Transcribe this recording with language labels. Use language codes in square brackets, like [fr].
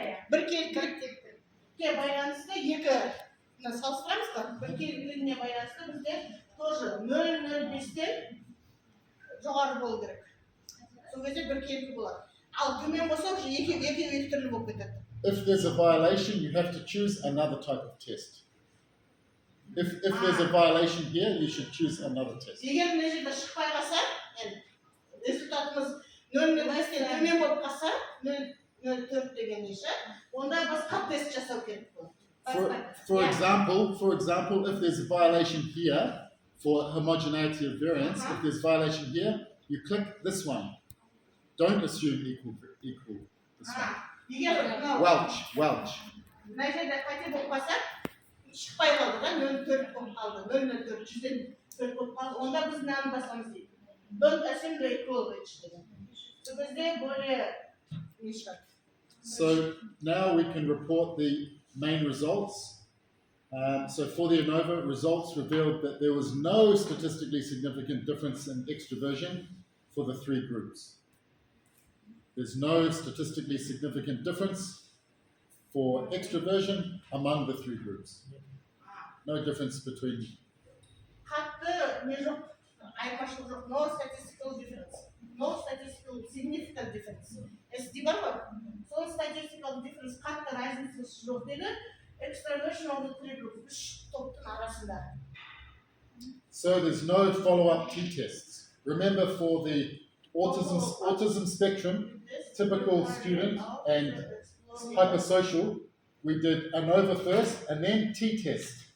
[kk] Біркелкілікке байланысты екі салыстырамыз ба? Біркелкілігіне байланысты бізде тоже 0.05-тен жоғары болу керек. Сол кезде біркелкі болады. Ал төмен болса уже екі түрлі болып кетеді. [en] If there's a violation, you have to choose another type of test. If there's a violation here, you should choose another test. [kk] Егер мына жерде шықпай қалса, результатымыз 0.5-тен төмен болып қалса, 0.04 деген неше, онда басқа тест жасау керек болады. [en] For example, if there's a violation here for homogeneity of variance, if there's violation here, you click this one. Don't assume equal this one. Welch. [kk] Мына жерде қате болып қалса, шықпай қалды да, 0.4 болып қалды, 0.04, 100-ден 4 болып қалды, онда біз мынаны басамыз дейді. [en] Don't assume the equality деген. [kk] Сол кезде более не шығады. [en] So now we can report the main results. So for the ANOVA, results revealed that there was no statistically significant difference in extroversion for the three groups. There's no statistically significant difference for extroversion among the three groups. No difference between. [kk] Қатты не жоқ, айырмашылық жоқ. [en] No statistical difference. No statistical significant difference. [kk] SD бар ғой? Сол statistical difference қатты разницасы жоқ деді. [en] Extroversion of the three groups. [kk] Үш топтың арасында. [en] So there's no follow-up t-tests. Remember, for the autism spectrum, typical student and hypersocial, we did ANOVA first and then t-test.